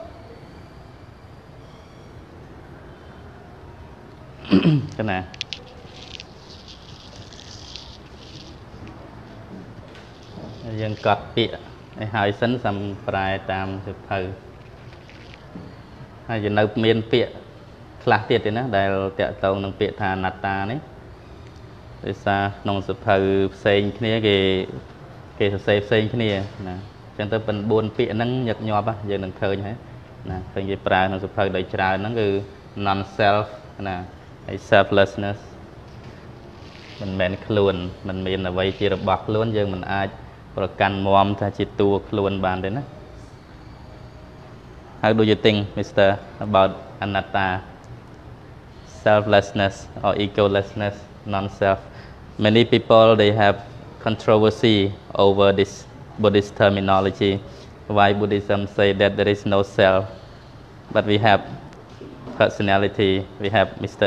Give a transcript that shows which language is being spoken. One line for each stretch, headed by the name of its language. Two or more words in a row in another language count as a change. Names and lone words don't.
Vietnamese: cái này
Khmer: យើងកត់ពាក្យឲ្យហើយសិនសំប្រែតាមសិភៅហើយយើងនៅមានពាក្យខ្លះទៀតទេណា ដែលតាក់ទងនឹងពាក្យថាអនត្តានេះដោយសារក្នុងសិភៅផ្សេងគ្នាគេសរសេរផ្សេងគ្នាណាអញ្ចឹងទៅប៉ុន4ពាក្យហ្នឹងញឹកញាប់យើងនឹងឃើញហើយណាឃើញគេប្រើក្នុងសិភៅដោយច្រើនហ្នឹងគឺ
English: non self
Khmer: ណាហើយ selflessness មិនមែនខ្លួនមិនមានអ្វីជារបស់ខ្លួនយើងមិនអាចប្រកាន់មាំថាជាតួខ្លួនបានទេណា
English: How do you think Mr. about anatta selflessness or egolessness non-self many people they have controversy over this Buddhist terminology why Buddhism say that there is no self but we have personality we have Mr.